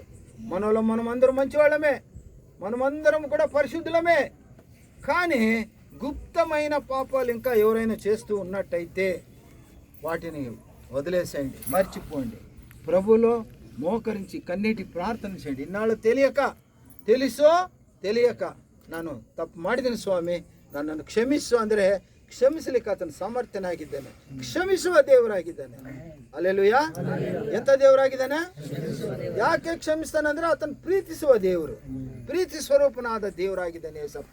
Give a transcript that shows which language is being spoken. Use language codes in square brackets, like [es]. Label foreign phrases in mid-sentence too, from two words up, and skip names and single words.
[te] మనలో మనమందరం మంచివాళ్ళమే, మనమందరం కూడా పరిశుద్ధులమే. కానీ గుప్తమైన పాపాలు ఇంకా ఎవరైనా చేస్తూ ఉన్నట్టయితే వాటిని వదిలేసేయండి, మర్చిపోండి. ప్రభువులో మోకరించి కన్నీటి ప్రార్థన చేయండి. ఇన్నాళ్ళు తెలుసో తెలియక [kn] ನಾನು ತಪ್ಪು ಮಾಡಿದ್ದೀನಿ ಸ್ವಾಮಿ, ನನ್ನನ್ನು ಕ್ಷಮಿಸು ಅಂದರೆ ಕ್ಷಮಿಸಲಿಕ್ಕೆ ಆತನ ಸಾಮರ್ಥ್ಯನಾಗಿದ್ದಾನೆ, ಕ್ಷಮಿಸುವ ದೇವರಾಗಿದ್ದಾನೆ. ಅಲ್ಲೆಲೂಯಾ. ಎಂಥ ದೇವರಾಗಿದ್ದಾನೆ? ಯಾಕೆ ಕ್ಷಮಿಸ್ತಾನೆ ಅಂದರೆ ಆತನ ಪ್ರೀತಿಸುವ ದೇವರು, ಪ್ರೀತಿ ಸ್ವರೂಪನಾದ ದೇವರಾಗಿದ್ದಾನೆ ಯೇಸಪ್ಪ.